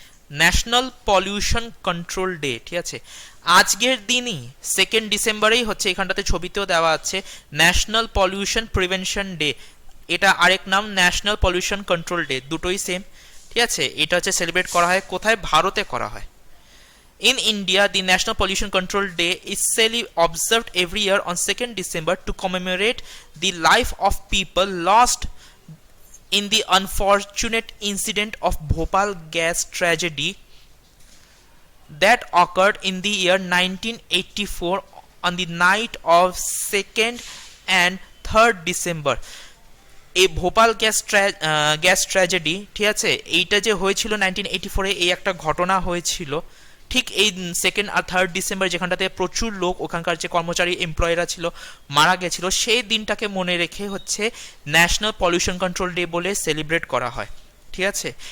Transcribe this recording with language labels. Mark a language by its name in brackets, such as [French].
[Bangla] National pollution control day, ঠিক আছে। আজকের দিনই 2 ডিসেম্বরেই হচ্ছে, এখানটাতে ছবিতেও দেওয়া আছে, ন্যাশনাল পলিউশন প্রিভেনশন ডে। এটা আরেক নাম ন্যাশনাল পলিউশন কন্ট্রোল ডে, দুটোই সেম, ঠিক আছে। এটা হচ্ছে সেলিব্রেট করা হয় কোথায়? ভারতে করা হয়। [English] In India, the National Pollution Control Day is observed every year on 2nd December to commemorate the life of people lost in the unfortunate incident of Bhopal gas tragedy that occurred in the year 1984 on the night of 2nd and 3rd December. [Bangla] এই Bhopal gas tragedy, ঠিক আছে, এইটা যে হয়েছিল 1984-এ, এই একটা ঘটনা হয়েছিল ঠিক এই 2nd আর 3rd ডিসেম্বর, যেখানটাতে প্রচুর লোক, ওখানকার যে কর্মচারী এমপ্লয়িরা ছিল, মারা গেছিল। সেই দিনটাকে মনে রেখে হচ্ছে ন্যাশনাল পলিউশন কন্ট্রোল ডে বলে সেলিব্রেট করা হয়, ঠিক আছে।